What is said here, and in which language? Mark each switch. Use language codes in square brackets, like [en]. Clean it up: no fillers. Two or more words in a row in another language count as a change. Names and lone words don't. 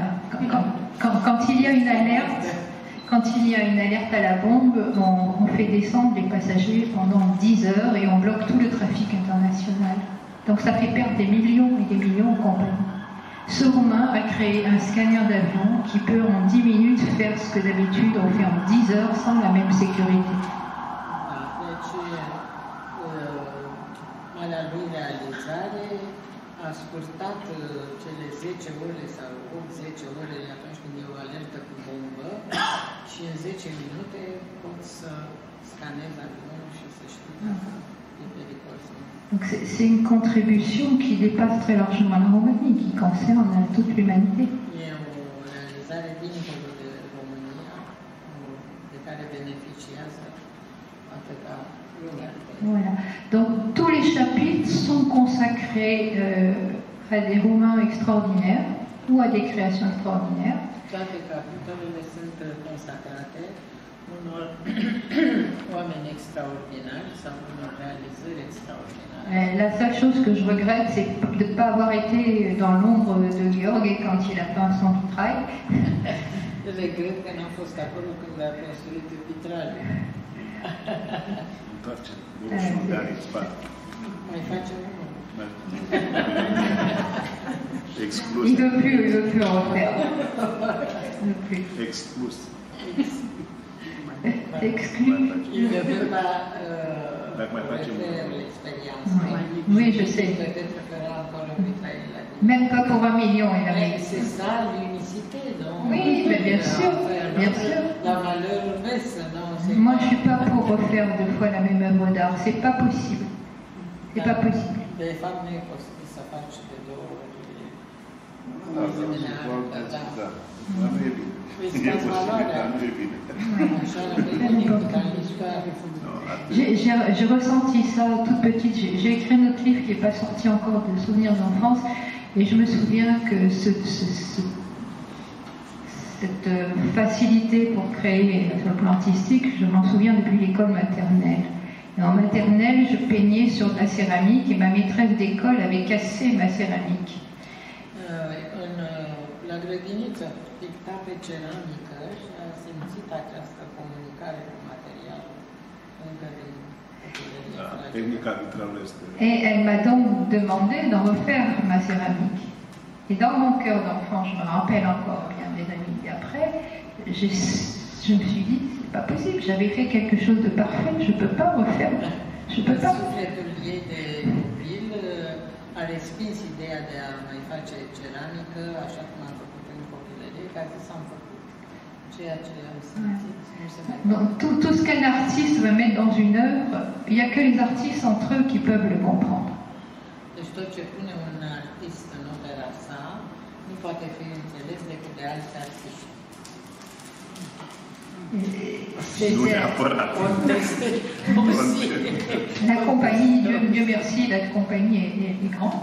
[fr] Quand il y a une alerte à la bombe, on fait descendre les passagers pendant 10 heures et on bloque tout le trafic international. Donc ça fait perdre des millions et des millions aux compagnies. Ce Roumain a créé un scanner d'avion qui peut en 10 minutes faire ce que d'habitude on fait en 10 heures sans la même sécurité. [ro] A scurtat cele 10 ore sau 8-10 ore atunci când e o alertă cu bombă și în 10 minute poți să scanezi avionul și să știi dacă e pericol. [fr] Donc c'est une contribution qui dépasse très largement la Roumanie, qui concerne toute l'humanité. [ro] E o realizare dincolo de România, de care beneficiază atâta lumea. [fr] Voilà. Donc tous les chapitres sont consacrés à des Roumains extraordinaires ou à des créations extraordinaires. [ro] Toate capitolele sunt consacrate unor oameni extraordinari sau unor realizări extraordinare. [fr] La seule chose que je regrette, c'est de ne pas avoir été dans l'ombre de Gheorghe quand il a peint son vitrail. [ro] Regret că n-am fost acolo când a construit vitralul. Mai facem unul. Exclus. [fr] Il ne veut plus en refaire. [ro] Exclus. [fr] Exclu. Il ne veut pas refaire l'expérience. Oui, je sais. Même pas pour 1 million, il avait. C'est ça l'unicité, non? Oui, mais bien sûr, bien sûr. La valeur baisse, non? Moi, je ne suis pas pour refaire 2 fois la même œuvre d'art. C'est pas possible. C'est pas possible. [ro] De fapt, nu e posibil să faci de 2 ori. [fr] J'ai ressenti ça toute petite. J'ai écrit un autre livre qui n'est pas sorti encore, de Souvenirs d'enfance, et je me souviens que cette facilité pour créer sur le plan artistique, je m'en souviens depuis l'école maternelle. Et en maternelle, je peignais sur de la céramique et ma maîtresse d'école avait cassé ma céramique. [ro] La grădiniță picta pe ceramică și a simțit această comunicare cu materialul încă din tehnica vitralului este. [fr] Et elle m'a donc demandé d'en refaire ma céramique. Et dans mon cœur d'enfant, je me rappelle encore bien des années après, je me suis dit, c'est pas possible, j'avais fait quelque chose de parfait, je peux pas refaire. Je peux pas. [ro] Sufletul ei de copil a respins ideea de a mai face ceramică, așa cum am făcut în copilărie, ca să am făcut ceea ce am simțit. [fr] Donc, tout ce qu'un artiste va mettre dans une œuvre, il n'y a que les artistes entre eux qui peuvent le comprendre. [ro] Deci tot ce pune un artist în opera sa, Nu poate fi înțeles decât de alți artiști. [fr] La compagnie, Dieu merci, la compagnie est grande.